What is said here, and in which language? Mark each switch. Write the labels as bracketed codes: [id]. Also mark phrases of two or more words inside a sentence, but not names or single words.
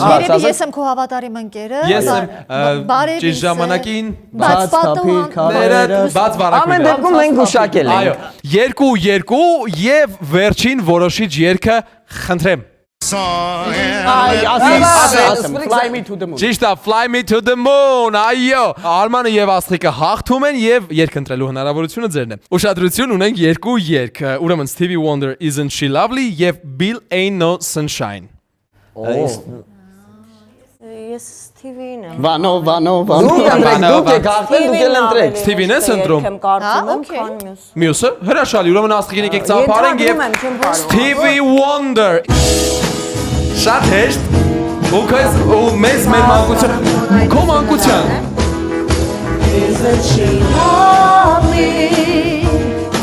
[hy] Երևի ես եմ քո հավատարիմ ընկերը։ Ես եմ ճիշտ ժամանակին Բաց պատուհանները։ բաց Ամեն վարակույրը։ դեպքում մենք գուշակել Այո, ենք։ 2-2 եւ վերջին որոշիչ երգը խնդրեմ։ Այ ասեմ Fly me to the moon Ճիշտ է, Fly me to the moon, այո։ Արմանը եւ Աստղիկը հաղթում են եւ երգ ընտրելու հնարավորությունը ձերն է։ Ուշադրություն ունենք երկու երգ, ուրեմն Stevie Wonder Isn't She Lovely եւ Bill Ain't No Sunshine։ Ես Stevie-ն եմ։ Վանո Դուք եք հաղթել, դուք էլ ընտրեք։ Stevie-ն ես ընտրում։ Եմ կարծում եմ, Okay. քան մյուս։ Մյուսը հրաշալի, ուրեմն Աստղիկին եկեք ծափարենք եւ Ենթադրում եմ, չեմ կարող։ Stevie Wonder։ Շատ հեշտ։ Ու մեզ մեր մանկության, քո մանկության։ [en] Isn't she lovely?